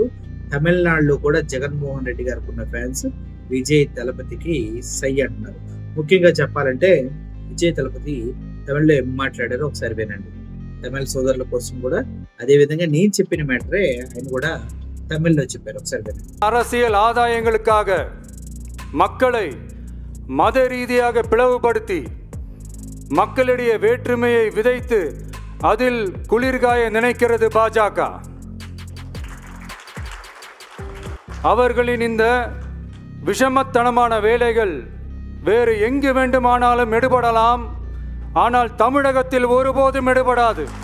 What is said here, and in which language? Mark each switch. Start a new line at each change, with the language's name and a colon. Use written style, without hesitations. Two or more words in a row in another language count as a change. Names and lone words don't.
Telugu: తమిళనాడులో కూడా జగన్మోహన్ రెడ్డి గారికి ఉన్న ఫ్యాన్స్ విజయ్ దళపతికి సై అంటున్నారు. ముఖ్యంగా చెప్పాలంటే విజయ్ దళపతి తమిళ్లో ఏం మాట్లాడారో ఒకసారి వినండి. తమిళ సోదరుల కోసం కూడా అదే విధంగా నేను చెప్పిన మ్యాటరే ఆయన కూడా తమిళ్లో చెప్పారు, ఒకసారి వినండి.
Tamil: அரசியல் ஆதாயங்களுக்காக மக்களை மத ரீதியாக பிளவுபடுத்தி மக்களிடையே வேற்றுமையை விதைத்து அதில் குளிர்காய நினைக்கிறது பாஜக. அவர்களின் இந்த விஷமத்தனமான வேலைகள் வேறு எங்கு வேண்டுமானாலும் எடுபடலாம், ஆனால் தமிழகத்தில் ஒருபோதும் எடுபடாது.